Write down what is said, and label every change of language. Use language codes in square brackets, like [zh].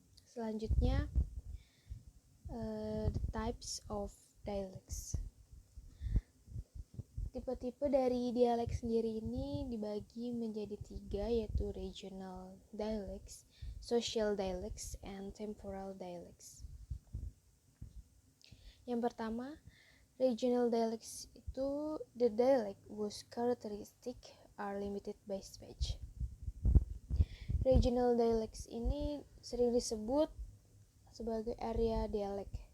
[id] Selanjutnya, [en] the types of dialects. [id] Tipe-tipe dari dialek sendiri ini dibagi menjadi 3, yaitu regional dialects, social dialects, and temporal dialects. Yang pertama, [en] regional dialects [id] itu [en] the dialect whose characteristics are limited by speech. [id] Regional dialects ini sering disebut sebagai area dialek.